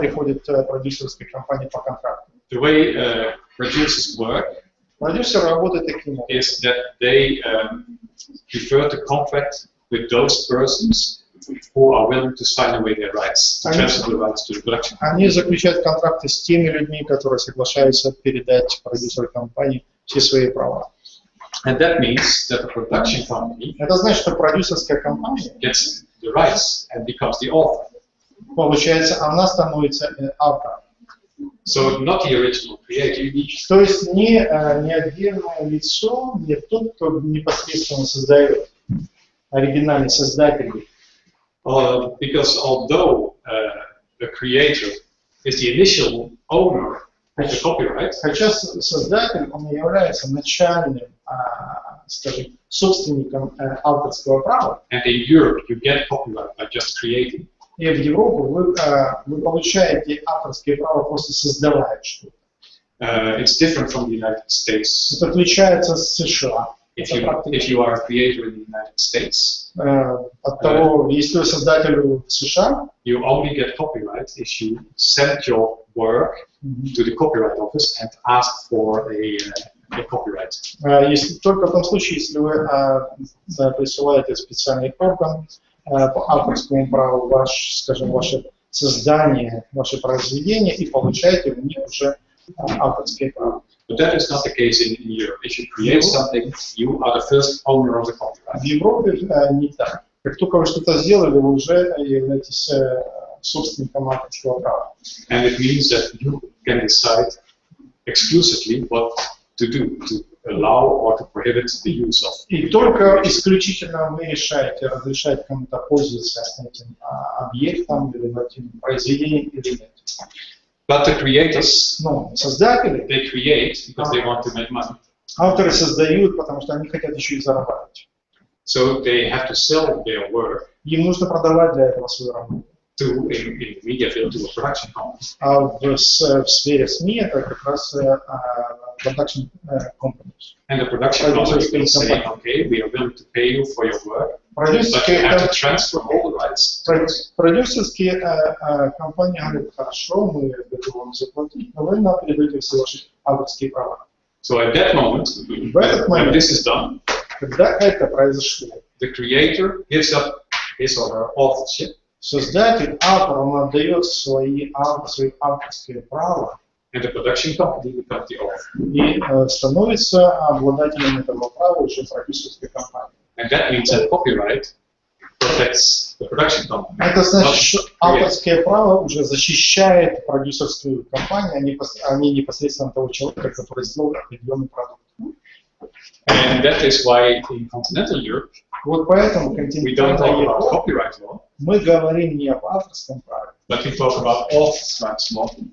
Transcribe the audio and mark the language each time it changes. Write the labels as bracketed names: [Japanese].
[Russian] переходят продюсерской компании по контракту. [English] The way producers work [Russian] Продюсер работает таким образом. [English] is that they prefer to contract with those persons who are willing to sign away their rights, to transfer the rights to the production. [Russian] Они заключают контракты с теми людьми, которые соглашаются передать продюсеру компании все свои права. [English] And that means that the production company [Russian] Это значит, что продюсерская компания, [English] gets the rights and becomes the author. [Russian] получается, она становится автором. [English] So not the original creator. [Russian] То есть не отдельное лицо, не тот, кто непосредственно создает, оригинальный создатель. [English] Because although the creator is the initial owner of the copyright, [Russian] Хотя создатель, он является начальным, скажем, собственником авторского права, [English] and in Europe you get copyright by just creating, [Russian] и в Европу вы получаете авторские права просто создавая что-то. [English] it's different from the United States. [Russian] Это отличается с США. [English] If you are a creator in the United States, [Russian] От того, если вы создатель в США, [English] you only get copyright if you send your work to the copyright office and ask for a copyright. [Russian] если только в том случае, если вы присылаете специальный орган по авторскому праву скажем, ваше создание, ваше произведение и получаете в них уже авторские права. [English] But that is not the case in Europe. If you create something, you are the first owner of the copyright. [Russian] В Европе не так. Как только вы что-то сделали, вы уже являетесь собственником авторского права. [English] And it means that you can decide exclusively what to do, to allow or to prohibit the use of. [Russian] И только исключительно вы решаете, разрешать кому-то пользоваться этим объектом или этим произведением или нет. [English] But the creators, [Russian] Но создатели, [English] they create because they want to make money. [Russian] авторы создают, потому что они хотят еще и зарабатывать. [English] So they have to sell their work [Russian] Им нужно продавать для этого свою работу. [English] in the media field to a production company. [Russian] А в сфере СМИ это как раз [English] production companies. And the production company will say, okay, we are willing to pay you for your work, but you have to transfer all the rights. [Russian] Продюсерские компании говорят, хорошо, мы готовы вам заплатить, но вы нам передаете все ваши авторские права. [English] So at that moment, when this is done, [Russian] Когда это произошло, [English] the creator gives up his or her authorship. [Russian] Создатель, автор, он отдает свои авторские права [English] and the production company becomes the author. [Russian] и становится обладателем этого права уже продюсерской компании. [English] And that means that copyright protects the production company. [Russian] Это значит, что авторское право уже защищает продюсерскую компанию, а не непосредственно того человека, который сделал определенный продукт. [English] And that is why in continental Europe [Russian] Вот поэтому [English] we don't talk about copyright law, [Russian] мы говорим не об авторском праве, [English] but we talk about authors' rights law.